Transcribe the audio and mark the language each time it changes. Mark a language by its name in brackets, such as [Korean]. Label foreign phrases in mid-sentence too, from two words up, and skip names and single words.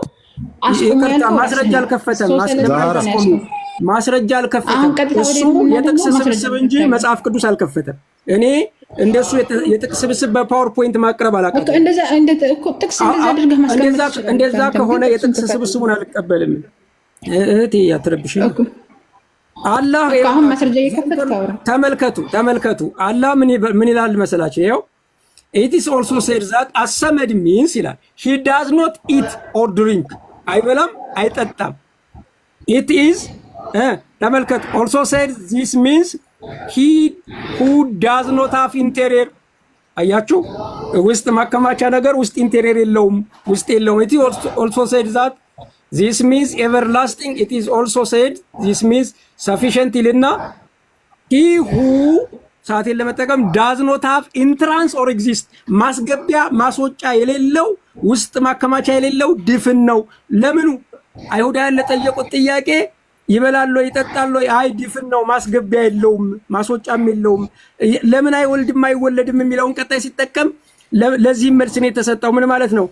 [Amharic] ማስረጃ አልከፈተም። ማስረጃ አልከፈተም። እሱ የጥቅስ ስብስብ እንጂ መጽሐፍ ቅዱስ አልከፈተም። እኔ እንደሱ የጥቅስ ስብስብ በፓወርፖይንት ማቅረብ አላውቅም። እንደዛ ከሆነ የጥቅስ ስብስቡን አልቀበልም። እህቴ አትረብሽ። አላህ ተመልከቱ። አላህ ምን ይላል መሰላችሁ? [English] ይኸው it is also said that as-samad means ይላል he does not eat or drink [Amharic] አይበላም አይጠጣም። [English] it is ተመልከቱ also said this means he who does not have interior [Amharic] አያችሁ፣ ውስጥ ማከማቻ ነገር ውስጥ ኢንቴሪየር የለውም፣ ውስጥ የለውም። [English] it also said that this means everlasting. it is also said this means sufficient [Amharic] ይልና [English] he who [Amharic] ሰዓትን ለመጠቀም [English] does not have entrance or exist [Amharic] ማስገቢያ ማስወጫ የሌለው ውስጥ ማከማቻ የሌለው ድፍን ነው። ለምኑ አይሁዳውያን ለጠየቁት ጥያቄ ይበላል ይጠጣል፣ አይ ድፍን ነው ማስገቢያ የለውም ማስወጫም የለውም። ለምን አይወልድም አይወለድም የሚለውን ቀጣይ ሲጠቀም ለዚህ መልስ ነው የተሰጠው። ምን ማለት ነው?